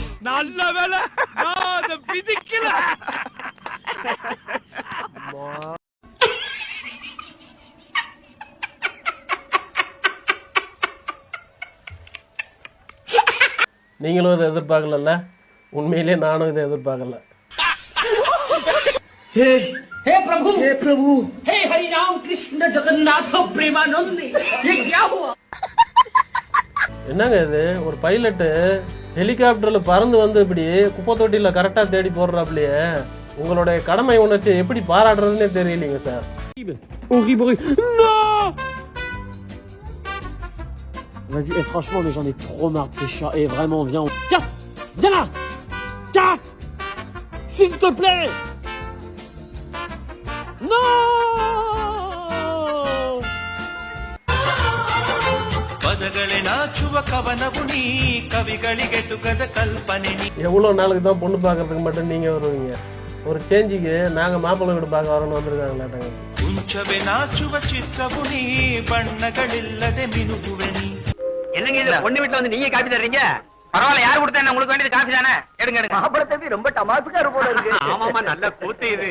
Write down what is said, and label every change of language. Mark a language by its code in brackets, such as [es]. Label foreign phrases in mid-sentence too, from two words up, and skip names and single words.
[ta] நல்ல வேலை நான் அதை பிதிக்கல. நீங்களும் இதை எதிர்பார்க்கல. உண்மையிலே நானும் இதை எதிர்பார்க்கல. [hi] हे प्रभु हे हरि राम कृष्ण जगन्नाथ प्रेमानंद ये क्या हुआ? [ta] என்னங்க இது? ஒரு பைலட்டு ஹெலிகாப்டர்ல பறந்து வந்து இப்படி குப்பை தொட்டியில கரெக்டா தேடி போடுறாப்லையே. உங்களுடைய கடமை உணர்ச்சி எப்படி பாராட்டுறதுன்னே தெரியலீங்க சார். [fr] Vas-y, franchement, mais j'en ai trop marre de ces chats. Et vraiment, viens. Kat, viens là. Kat, s'il te plaît. Non. [ta] எவ்வளோ நாளுக்கு தான் பொண்ணு பார்க்கறதுக்கு மட்டும் நீங்க வருவீங்க? ஒரு சேஞ்சுக்கு நாங்க மாப்பிள்ளை வீடு பார்க்க வரணும்னு வந்திருக்காங்களாட்டாங்க. என்னங்க இது பொண்ணு வீட்ல வந்து நீங்க காபி தர்றீங்க? பரவாயில்ல, யார் கொடுத்தா என்ன? உங்களுக்கு வேண்டியது காபி தானே? எடுங்க எடுங்க. மாப்பிள்ளை தம்பி ரொம்ப டமாசுக்கார போல இருக்கு. ஆமாமா, நல்ல கூத்து இது.